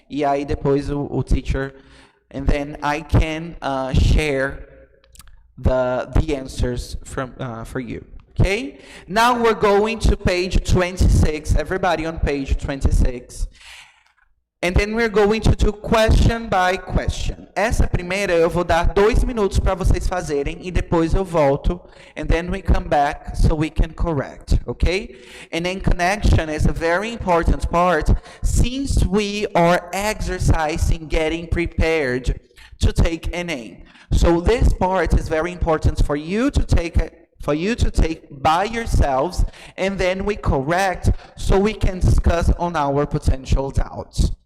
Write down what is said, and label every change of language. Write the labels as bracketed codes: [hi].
[pt] E aí depois o teacher, [en] and then I can share the answers for you. Okay? Now we're going to page 26. Everybody on page 26. And then we're going to do question by question. [pt] Essa primeira eu vou dar 2 minutos para vocês fazerem e depois eu volto. [en] And then we come back so we can correct, okay? And then connection is a very important part since we are exercising getting prepared to take ENEM. So this part is very important for you to take by yourselves, and then we correct so we can discuss on our potential doubts.